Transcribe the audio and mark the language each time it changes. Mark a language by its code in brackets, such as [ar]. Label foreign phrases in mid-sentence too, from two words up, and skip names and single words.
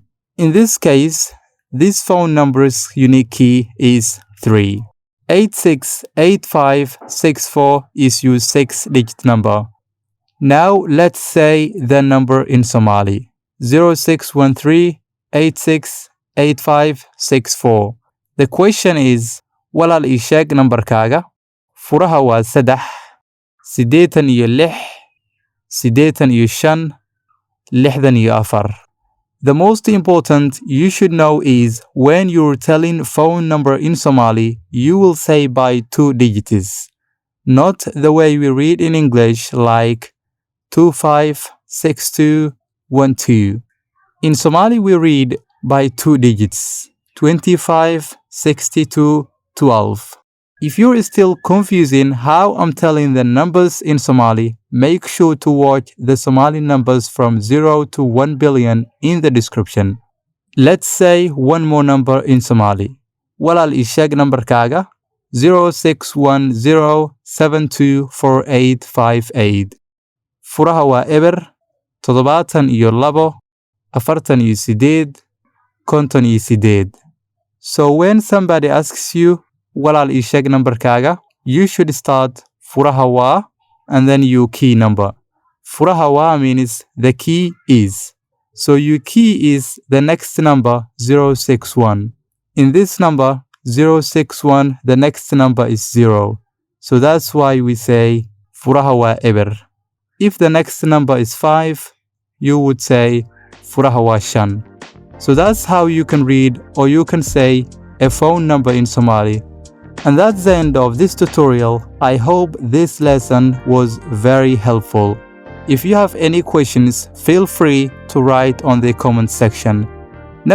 [en] In this case, this phone number's unique key is 3. 868564 is your 6-digit number. Now let's say the number in Somali. 0613 868564. The question is, [so] Walaal ii sheeg nambarkaaga. Furaha waa 3 sideetan iyo lix sideetan iyo shan lixdan iyo afar. [en] The most important you should know is when you're telling phone number in Somali, you will say by 2 digits, not the way we read in English like 256212. In Somali we read by 2 digits, 256212. If you're still confusing how I'm telling the numbers in Somali, make sure to watch the Somali numbers from 0 to 1 billion in the description. Let's say one more number in Somali. [so] Walaal ii sheeg nambarkaaga. 0610724858. Furaha waa eber 72 48 58. [en] So when somebody asks you, [so] Walaal ii sheeg nambarkaaga, [en] you should start [so] furaha waa [en] and then your key number. [so] Furaha waa [en] means the key is. So your key is the next number 061. In this number 061, the next number is 0. So that's why we say [so] furaha waa eber. [en] If the next number is 5, you would say [so] furaha waa shan. [en] So that's how you can read or you can say a phone number in Somali. And that's the end of this tutorial. I hope this lesson was very helpful. If you have any questions, feel free to write on the comment section.